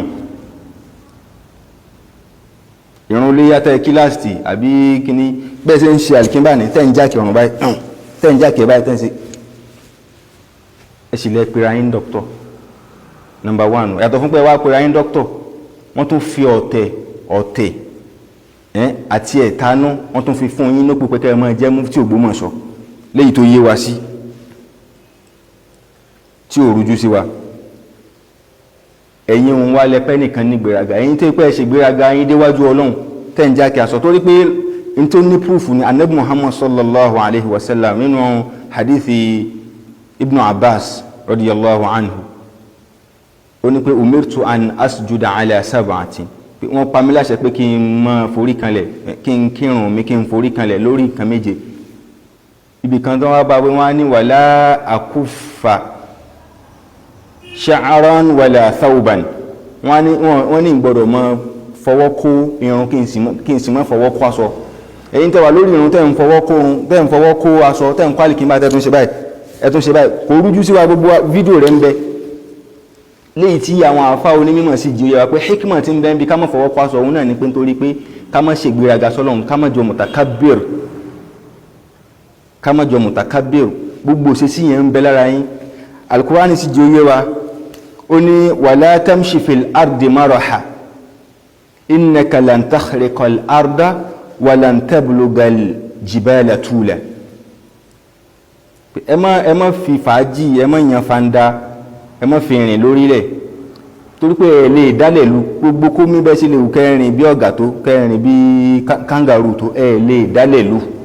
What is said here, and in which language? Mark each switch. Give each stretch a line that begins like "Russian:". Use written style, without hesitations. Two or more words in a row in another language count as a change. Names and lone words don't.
Yoruba: ìrun lè yàtọ̀ kíláàsì àbí kíní bẹ́ẹ̀ ṣe ń ṣe àlìkínbà ní tẹ́ ń jákè ọ̀run báyìí tẹ́ ń jákè báyìí tẹ́ ń ṣe ẹ sì lẹ́ pera yín dọ́kítọ̀
English: number one
Yoruba: yàtọ̀ fún pé wá pera yín dọ́kítọ̀ wọ́n tún fi ọ̀tẹ̀ àti ẹ̀tanú wọ́n tún fi fún yín lópò pé kẹ́ ẹ máa jẹ́ mufti Ògbómọ̀ṣọ́ léyìí tó yé wa sí tí ò rújú sí wa ẹ̀yin òun wá lẹ́pẹ́ nìkan ní gbéraga ẹ̀yin tó pẹ́ ṣe gbéraga yín déwájú Ọlọ́run tẹ́ ń jákè àsọ torí pé n tó ní púrùfù ní Ànábì Muhammad
Arabic: صلى الله عليه وسلم
Yoruba: nínú hadithi Ibn Abbas
Arabic: رضي الله عنه
Yoruba: ó ní pé
Arabic: أمرت أن أسجد على سبعة
Yoruba: pé wọ́n pa mí láṣẹ pé kí n máa forí kanlẹ̀ kí n kírun mi kí n forí kanlẹ̀ lórí nǹkan méje ibi kan tó wá bá wọ́n á ní
Arabic: ولا أكف شعرا ولا ثوبا
Yoruba: wọ́n ní ìgbọ́dọ̀ mọ́ fọwọ́ kó irun kí n sì mọ́ fọwọ́ kó aṣọ ẹ̀yin tẹ́ wà lórí irun tẹ́ ń fọwọ́ kó aṣọ tẹ́ ń kwálì kí n bá tẹ́tún ṣe báyìí kò rújú sí wa gbogbo fídíò rẹ̀ ń bẹ léyìí tí àwọn àfá onímọ̀ sí jí yẹwà pé hikmah ti ń bẹ ń bí ká má fọwọ́ kó aṣọ òun náà ní pé nítorí pé ká má ṣe gbéraga sọ́lọ́run ká má jọ mùtàkábìr gbogbo ṣe sí yẹn ń bẹ lára yín Al-Qur'ani sì jí yẹwà ó ní
Arabic: ولا تمش في الأرض مرحا إنك لن تخرق الأرض ولن تبلغ الجبال طولا
Yoruba: ẹ má fi fàájì ẹ má yan fanda ẹ má fi rìn lórí rẹ̀ torí pé ẹ lè dálẹ̀ lu gbogbo kó mí bẹ́ sí lè wù kẹrin bí ọ̀gà tó kẹrin bí kangaroo tó ẹ lè dálẹ̀ lu